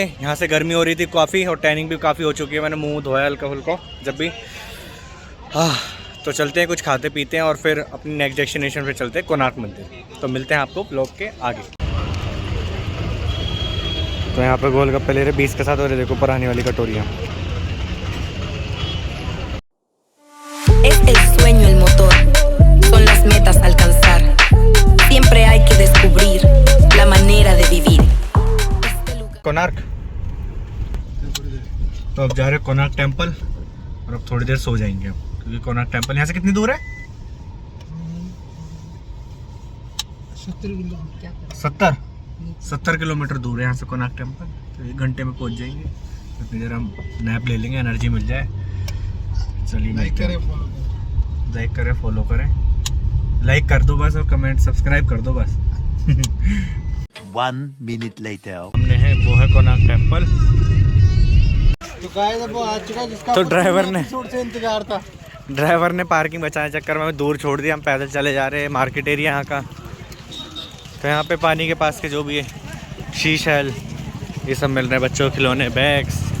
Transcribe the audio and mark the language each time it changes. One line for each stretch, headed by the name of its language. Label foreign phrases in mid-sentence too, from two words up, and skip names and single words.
Hindi: यहाँ से गर्मी हो रही थी काफ़ी और टैनिंग भी काफ़ी हो चुकी है। मैंने मुँह धोया हल्का फुल्का जब भी। तो चलते हैं, कुछ खाते पीते हैं और फिर अपनी
English: next destination
Hindi: पे चलते हैं कोणार्क मंदिर। तो मिलते हैं आपको ब्लॉग के आगे। तो यहाँ पे गोलगप्पे ले रहे 20 के साथ, और देखो पुरानी वाली कटोरियाँ।
Spanish: Es el sueño el motor, son las metas a alcanzar. Siempre hay que descubrir la manera de vivir.
Hindi: कोणार्क। तो अब जा रहे हैं कोणार्क टेम्पल और अब थोड़ी देर सो जाएंगे अब, क्योंकि कोणार्क टेम्पल यहाँ से कितनी दूर है? 70 किलोमीटर दूर है यहाँ से कोणार्क टेम्पल। तो 1 घंटे में पहुँच जाएंगे। इतनी देर हम नैप ले लेंगे, एनर्जी मिल जाए। चलिए लाइक करें, फॉलो करें, लाइक कर दो बस, और
English: comment subscribe
Hindi: कर दो बस।
English: 1 minute later.
Hindi: हमने है वो है कोणार्क टेम्पल। चुका है, जब वो आ चुका है जिसका तो ड्राइवर से इंतजार था। ड्राइवर ने पार्किंग बचाने चक्कर में दूर छोड़ दिया। हम पैदल चले जा रहे हैं,
English: market area
Hindi: यहाँ का। तो यहाँ पे पानी के पास के जो भी है शीशल ये सब मिल रहे हैं, बच्चों के खिलौने, बैग्स।